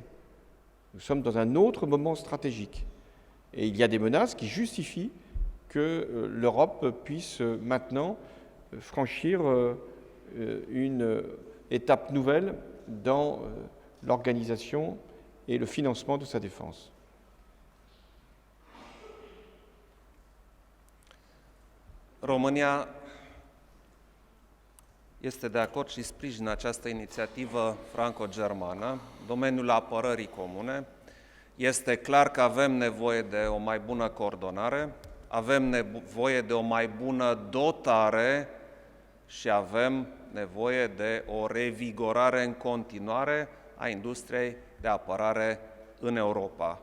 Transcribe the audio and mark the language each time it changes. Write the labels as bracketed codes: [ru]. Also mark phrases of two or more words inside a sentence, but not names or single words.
[fr] Nous sommes dans un autre moment stratégique. Et il y a des menaces qui justifient que l'Europe puisse maintenant franchir une étape nouvelle dans l'organisation et le financement de sa défense. [ro] România este de acord și sprijină această inițiativă franco-germană, domeniul apărării comune. Este clar că avem nevoie de o mai bună coordonare, avem nevoie de o mai bună dotare și avem nevoie de o revigorare în continuare a industriei de apărare în Europa.